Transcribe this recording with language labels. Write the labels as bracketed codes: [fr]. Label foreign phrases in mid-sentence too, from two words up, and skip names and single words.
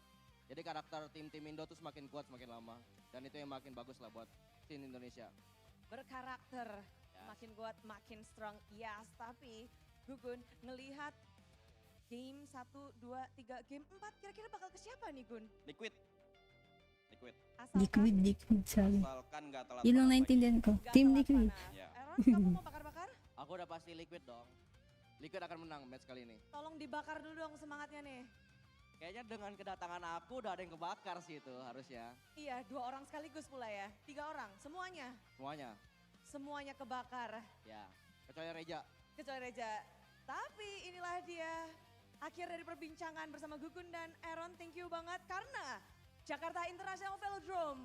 [id] Jadi karakter tim-tim Indo tuh semakin kuat semakin lama. Dan itu yang makin bagus lah buat tim Indonesia. Berkarakter, makin kuat, makin [en] strong, yes. [id] Tapi Gugun ngelihat game 1, 2, 3, game 4 kira-kira bakal ke siapa nih Gun? Liquid. Liquid. Liquid, liquid sabi. Asalkan nggak telat [tl] Yun lang [id] panas [tl] naintindihan ko. [id] Nggak Team telat Liquid. panas. Ya. Aaron, kamu mau bakar-bakar? Aku udah pasti Liquid dong. Liquid akan menang match kali ini. Tolong dibakar dulu dong semangatnya nih. Kayaknya dengan kedatangan aku udah ada yang kebakar sih itu harusnya. Iya, 2 orang sekaligus pula ya. 3 orang, semuanya. Semuanya. Semuanya kebakar. Ya. Kecuali Reja. Kecuali Reja. Tapi inilah dia akhir dari perbincangan bersama Gukun dan Aaron. [en] Thank you [id] banget karena Jakarta International Velodrome.